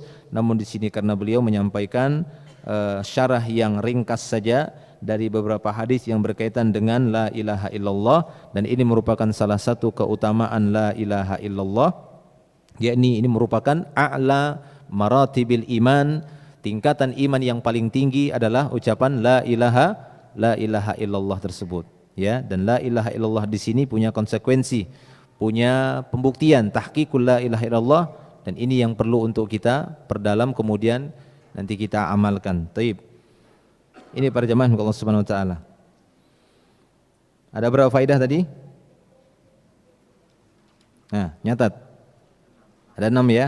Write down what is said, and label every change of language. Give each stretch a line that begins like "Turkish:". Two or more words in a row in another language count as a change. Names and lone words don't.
Indonesian: Namun di sini karena beliau menyampaikan syarah yang ringkas saja dari beberapa hadis yang berkaitan dengan
Arabic: لا إله إلا الله,
Indonesian: dan ini merupakan salah satu keutamaan
Arabic: لا إله إلا الله,
Indonesian: yakni ini merupakan
Arabic: أعلى مراتب الإيمان,
Indonesian: tingkatan iman yang paling tinggi adalah ucapan
Arabic: لا إله إلا الله
Indonesian: tersebut. Ya, dan
Arabic: لا إله إلا الله
Indonesian: di sini punya konsekuensi, punya pembuktian,
Arabic: تحقيق لا إله إلا الله,
Indonesian: Dan ini yang perlu untuk kita perdalam kemudian nanti kita amalkan. Taib. Ini para jemaah Allah
Arabic: سبحانه وتعالى.
Indonesian: Ada berapa faedah tadi? Nah, nyatat. Ada 6 ya.